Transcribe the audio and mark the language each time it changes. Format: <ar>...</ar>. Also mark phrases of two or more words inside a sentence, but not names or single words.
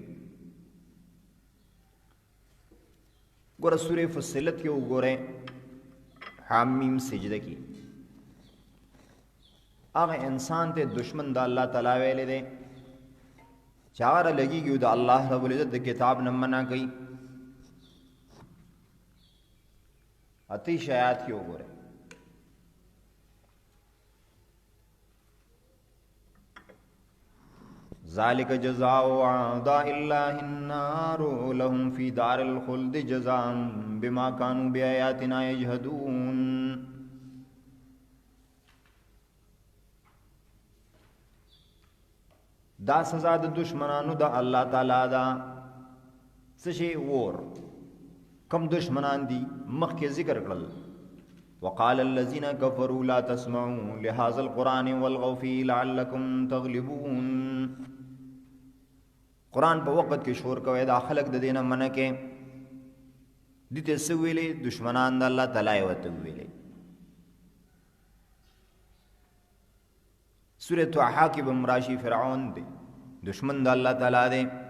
<ps>ګوره سورې فصلت کې وګورئ حامیم سجده کې هغه انسان ته دشمن د الله تعالی ویلې دی چې هغه لګېږي د</ps> <ar>الله رب العزت</ar> <ps>د کتاب نه منع کوي. اتیش آیات کې وګورئ.</ps> <ar>ذالک جزاء اعداء الله النار لهم فی دار الخلد جزاء بما كانوا بآیاتنا یجحدون.</ar> <ps>دا سزا د دشمنانو د الله تعالی دا څه شی ور کم دشمنان دي مخکې ذکر کړل.</ps> <ar>وقال الذين كفروا لا تسمعوا لهذا القرآن والغوا فيه لعلكم تغلبون.</ar> <ps>قرآن په وخت کې شور کوي دا خلق د دینه منع کې دي ته څه ویلې؟ دشمنان د الله تعالی وته ویلې. سورۃ طه کې به مراشي فرعون دی دشمن د الله تعالی دی.</ps>